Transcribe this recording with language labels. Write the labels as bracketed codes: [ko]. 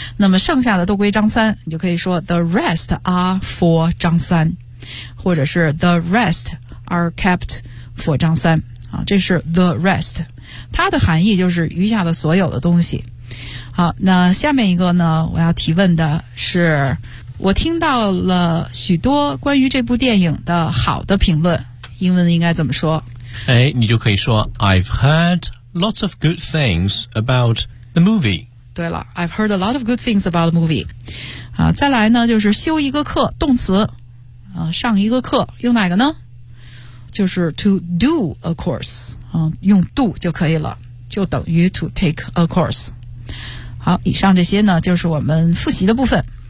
[zh] 那么剩下的都归张三，你就可以说 [en] the rest are for [zh] 张三，或者是 [en] the rest are kept for [zh] 张三。啊，这是 the rest， 它的含义就是余下的所有的东西。好，那下面一个呢，我要提问的是，我听到了许多关于这部电影的好的评论，英文应该怎么说？哎，你就可以说 [en] I've heardLots of good things about the movie. [zh] 对了 [en] ，I've heard a lot of good things about the movie. [zh] 啊，再来呢，就是修一个课，动词，啊，上一个课，用哪个呢？就是 [en] to do a course. [zh] 啊，用 do 就可以了，就等于 [en] to take a course. [zh] 好，以上这些呢，就是我们复习的部分。